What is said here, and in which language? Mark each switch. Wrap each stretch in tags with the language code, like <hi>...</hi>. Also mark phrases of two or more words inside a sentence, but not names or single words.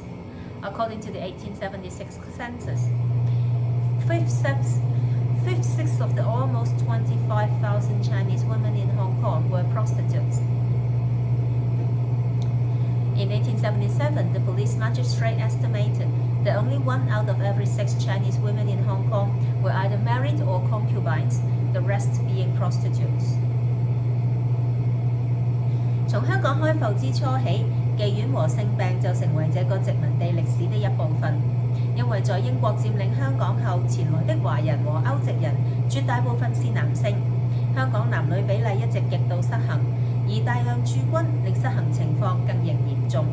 <en>According to the 1876 census, fifth-sixth of the almost 25,000 Chinese women in Hong Kong were prostitutes. In 1877, the police magistrate estimated that only 1 out of every 6 Chinese women in Hong Kong were either married or concubines, the rest being prostitutes.</en> <zh>從香港開埠之初起，妓院和性病就成為這個殖民地歷史的一部分。因為在英國佔領香港後，前來的華人和歐籍人絕大部分是男性，香港男女比例一直極度失衡，而大量駐軍令失衡情況更形嚴重。</zh>